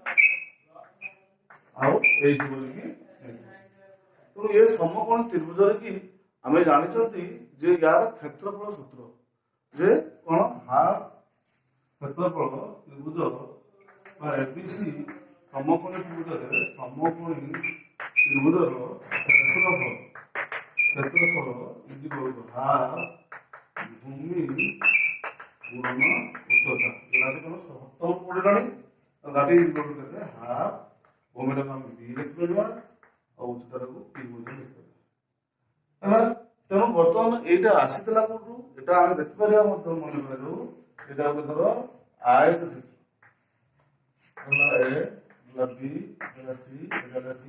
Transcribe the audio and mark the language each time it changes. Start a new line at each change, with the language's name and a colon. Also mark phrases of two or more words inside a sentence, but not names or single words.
Odia: ଆଉ ଏଇଠି ବୋଲିକି ତେଣୁ ଏ ସମକୋଣୀ ତ୍ରିଭୁଜରେ କି ଆମେ ଜାଣିଛନ୍ତି ଯେ ୟାର କ୍ଷେତ୍ରଫଳ ସୂତ୍ର ଯେ କଣ ହାଫ କ୍ଷେତ୍ରଫଳ ତ୍ରିଭୁଜ ବା ଏବିସି ସମକୋଣୀ ତ୍ରିଭୁଜରେ ସମକୋଣୀ ତ୍ରିଭୁଜର କ୍ଷେତ୍ରଫଳ ହାଫ ଭୂମି ଗୁଣନ ଉଚ୍ଚତା। ଯୋଉଟା କଣ ସପ୍ତମ ପଢିଲାଣି। that is equal to କେତେ? ହାଫ ଭୂମିଟାକୁ ଆମେ ବି ଲେଖିପାରିବା ଆଉ ଉଚ୍ଚତାଟାକୁ ପି ବୋଲି ଲେଖିପାରିବା। ହେଲା। ତେଣୁ ବର୍ତ୍ତମାନ ଏଇଟା ଆସିଥିଲା କୋଉଠୁ? ଏଟା ଆମେ ଦେଖିପାରିବା ମଧ୍ୟ ମନେ କରିବୁ। ଏଇଟା ଗୋଟେ ଧର ଆୟତ ଚିତ୍ର ହେଲା, ଏ ହେଲା ବି ହେଲା ସି ହେଲା ଡି।